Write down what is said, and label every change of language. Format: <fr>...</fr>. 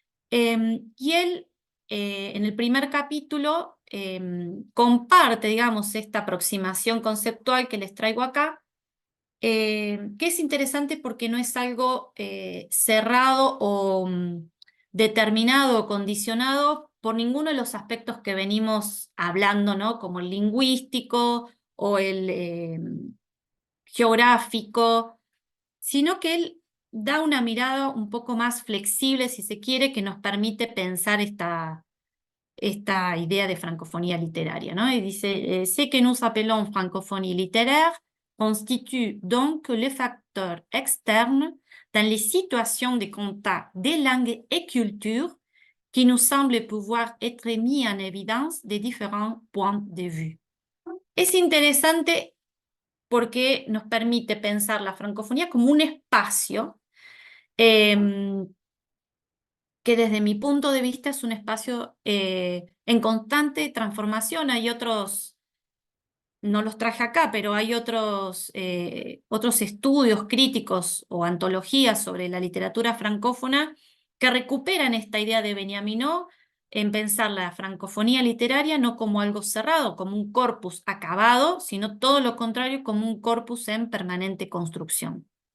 <es>Y él, en el primer capítulo, comparte, digamos, esta aproximación conceptual que les traigo acá, que es interesante porque no es algo cerrado o determinado o condicionado por ninguno de los aspectos que venimos hablando, ¿no? Como el lingüístico o geográfico, sino que él da una mirada un poco más flexible, si se quiere, que nos permite pensar esta idea de francofonía literaria, ¿no? Y dice,</es> <fr>ce que nous appelons francophonie littéraire constitue donc le facteur externe dans les situations de contact des langues et cultures qui nous semble pouvoir être mis en évidence de différents points de vue.</fr> <es>Es interesante porque nos permite pensar la francofonía como un espacio que desde mi punto de vista es un espacio en constante transformación. Hay otros, no los traje acá, pero hay otros estudios críticos o antologías sobre la literatura francófona que recuperan esta idea de Benjamínot en pensar la francofonía literaria no como algo cerrado, como un corpus acabado, sino todo lo contrario, como un corpus en permanente construcción.</es>